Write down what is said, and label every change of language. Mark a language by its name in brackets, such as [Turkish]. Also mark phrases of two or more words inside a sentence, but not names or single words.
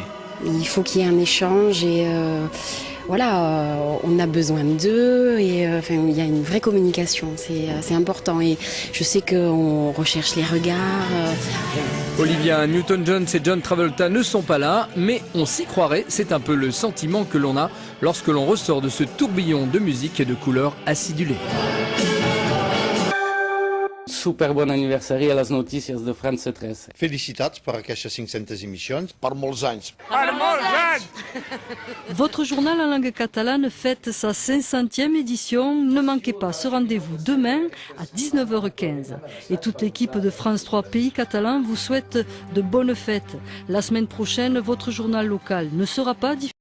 [French] Il faut qu'il y ait un échange et voilà, on a besoin d'eux et il y a une vraie communication, c'est important et je sais qu'on recherche les regards. Olivia Newton-John et John Travolta ne sont pas là, mais on s'y croirait, c'est un peu le sentiment que l'on a lorsque l'on ressort de ce tourbillon de musique et de couleurs acidulées. [Catalan] Super bon anniversari a les notícies de France 13. Felicitats per aquestes 500 émissions. Per molts anys. Per molts anys. [French] Votre journal en langue catalane fête sa 500e édition. Ne manquez pas ce rendez-vous demain à 19h15. Et toute l'équipe de France 3 Pays Catalans vous souhaite de bonnes fêtes. La semaine prochaine, votre journal local ne sera pas diffusé.